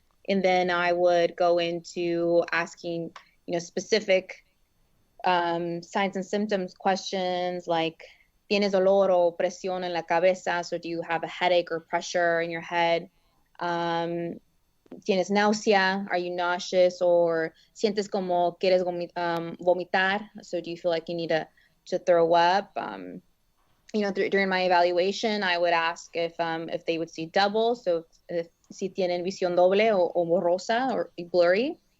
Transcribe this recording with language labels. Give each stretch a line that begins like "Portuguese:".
English: And then I would go into asking, specific signs and symptoms questions like,
Spanish: ¿Tienes dolor o presión en la cabeza?
English: So do you have a headache or pressure in your head?
Spanish: ¿Tienes náusea?
English: Are you nauseous? Or
Spanish: sientes como quieres vomitar?
English: So do you feel like you need to throw up? During my evaluation, I would ask if they would see double. So if
Spanish: si tienen visión doble o borrosa
English: or blurry.